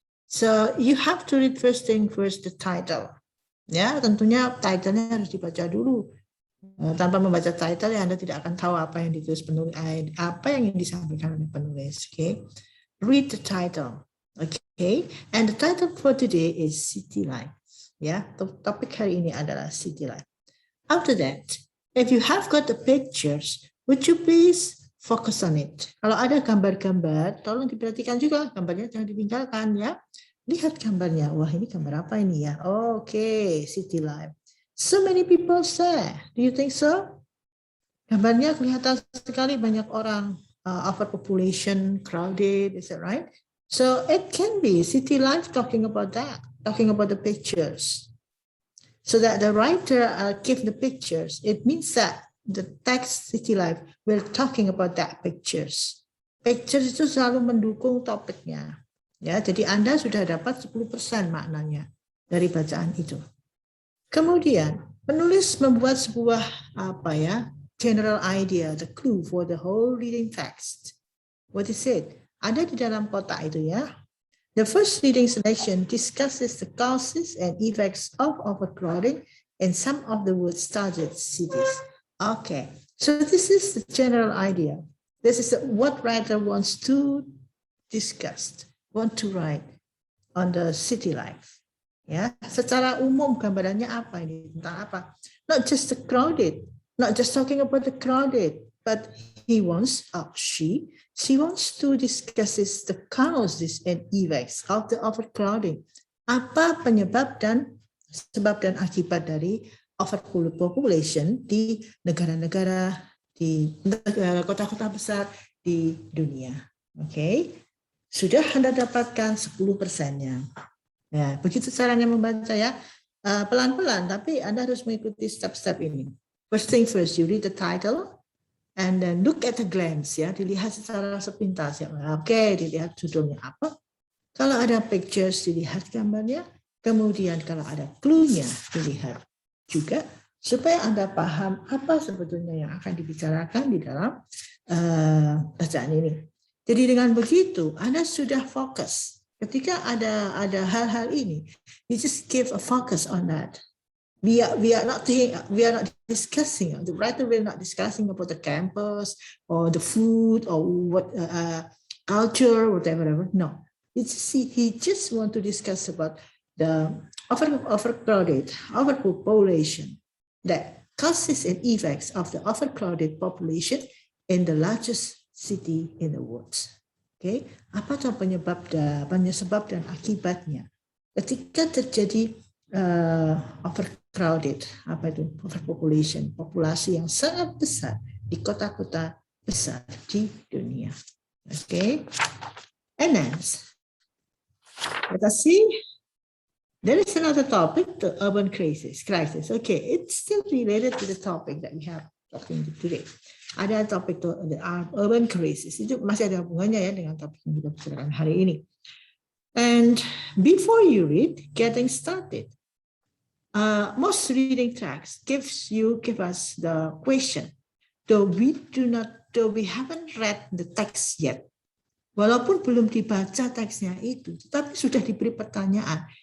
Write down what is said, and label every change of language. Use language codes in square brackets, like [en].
[en] So you have to read first thing first, the title. [id] Ya, tentunya title-nya harus dibaca dulu. Tanpa membaca title, ya Anda tidak akan tahu apa yang ditulis penulis, apa yang disampaikan oleh penulis. [en] Okay, read the title. Okay, and the title for today is City Life. [id] Ya, topik hari ini adalah City Life. [en] After that, if you have got the pictures, would you please focus on it? [id] Kalau ada gambar-gambar, tolong diperhatikan juga, gambarnya jangan ditinggalkan ya. Lihat gambarnya, wah ini gambar apa ini ya? Oke, City Life. [en] So many people say, do you think so? [id] Gambarnya kelihatan sekali banyak orang, [en] overpopulation, crowded, is that right? So it can be City Life talking about that, talking about the pictures. So that the writer give the pictures, it means that the text City Life will talking about that pictures. [id] Pictures itu selalu mendukung topiknya. Ya, jadi Anda sudah dapat 10% maknanya dari bacaan itu. Kemudian penulis membuat sebuah [en] general idea, the clue for the whole reading text. What is it? [id] Ada di dalam kotak itu ya. [en] The first reading selection discusses the causes and effects of overcrowding in some of the world-studied cities. Okay, so this is the general idea. This is what writer wants to discuss, want to write on the city life. [id] Ya, secara umum gambarannya apa ini? Tentang apa? [en] Not just the crowded, not just talking about the crowded, but he wants, she wants to discuss the causes and effects of the overcrowding. [id] Apa penyebab dan sebab dan akibat dari overpopulation di negara-negara, di kota-kota besar di dunia. Oke, sudah Anda dapatkan 10%-nya. Ya, begitu caranya membaca ya, pelan-pelan, tapi Anda harus mengikuti step-step ini. [en] First thing first, you read the title, and then look at a glance, [id] ya, dilihat secara sepintas ya. Oke, dilihat judulnya apa. Kalau ada pictures, dilihat gambarnya. Kemudian kalau ada clue-nya, dilihat juga supaya Anda paham apa sebetulnya yang akan dibicarakan di dalam bacaan ini. Jadi dengan begitu, Anda sudah fokus. Ketika ada hal-hal ini, [en] you just give a focus on that. We are not discussing. The writer will not discussing about the campus or the food or what culture, whatever. No, he just want to discuss about the overcrowded, overpopulation, the causes and effects of the overcrowded population in the largest city in the world. [id] Okay, apa tuh penyebab dan akibatnya ketika terjadi overcrowded, overpopulation, populasi yang sangat besar di kota-kota besar di dunia. [en] Okay, and then let us see. There is another topic, the urban crisis. Okay, it's still related to the topic that we have talking today. [id] Ada topik the urban crisis, itu masih ada hubungannya ya dengan topik yang kita bicarakan hari ini. [en] And before you read, getting started. Most reading tracks give us the question. Though we haven't read the text yet. [id] Walaupun belum dibaca teksnya itu, tetapi sudah diberi pertanyaan.